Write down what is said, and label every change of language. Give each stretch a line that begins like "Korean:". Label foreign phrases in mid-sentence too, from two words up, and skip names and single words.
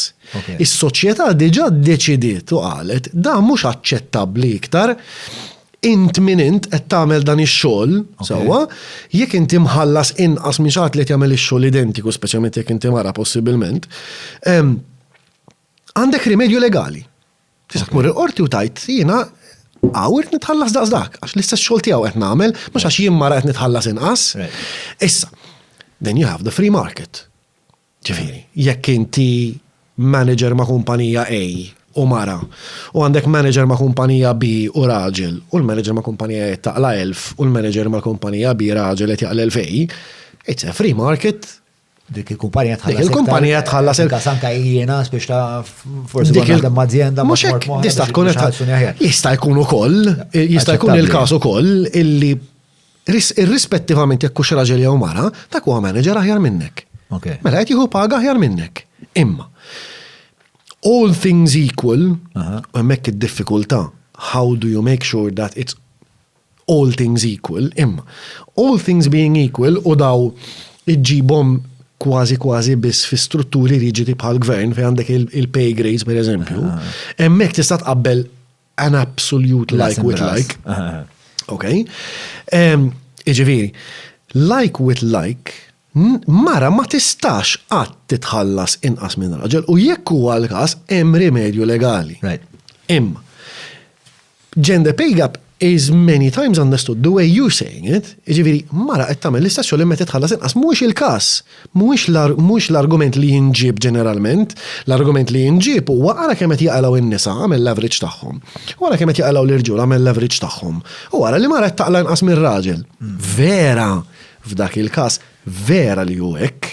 Maltese: Is-soċjetà diġà ddeċidiet u qalet dan mhux aċċettabbli iktar int min int qed tagħmel dan ix-xogħol sewwa jekk inti mħallas inqas minn xi ħadd li jagħmel ix-xogħol identiku speċjalment jekk inti mara possibilment għandek rimedju legali. Tista' tmur il-qorti u tajt jiena għawrt nitħallas daqsdak, għax l-istess xogħol tiegħu qed nagħmel, mhux għax jien mara qed nitħallas inqas. Issa,
English: then you have the free market.
Maltese: Ġifieri, jekk inti manager ma' kumpanija A u mara, u għandek manager ma' kumpanija B u raġel, u l-manager ma' kumpanija A taqla 1000 u l-manager ma' kumpanija B raġel qed jaqla 2000,
English: it's a free market.
Maltese: Dik il-kumpanija tħallas. Dik il-kumpanija tħallas. Kasanka jiena biex ta' forsi għandha mażjenda mhux hekk tista' tkun jista' jkun ukoll, jista' jkun il-każ ukoll illi irrispettivament jekk hux raġel jew mara, dak huwa manager aħjar minnek. Mela qed jieħu paga aħjar minnek.
English: Imma all things equal,
Maltese: hemmhekk id-diffikultà,
English: how do you make sure that it's all things equal,
Maltese: imma
English: all things being equal
Maltese: u daw iġġibhom kważi biss fi strutturi riġidi bħal gvern fejn għandek il-
English: pay grades
Maltese: per eżempju. Hemmhekk tista' tqabbel
English: an absolute like with like. Okay? Jiġifieri, like with like,
Maltese: mara ma tistax qatt titħallas inqas minn raġel u jekk huwa l-każ hemm rimedju legali.
English: Imma gender pay gap is many times understood the way you're saying it.
Maltese: Ġifieri, mara qed tagħmel l-istess xogħol imma titħallas inqas mhuwiex il-każ. Mhuwiex l-argument li jinġib ġeneralment, l-argument li jinġib huwa ara kemm qed jaqalgħu in-nisa għamel l-average tagħhom. Wara kemm qed jaqalgħu l-irġiel għamel l-average tagħhom. U wara li mara qed taqla inqas minn raġel. Vera, f'dak il-każ, vera li hu hekk.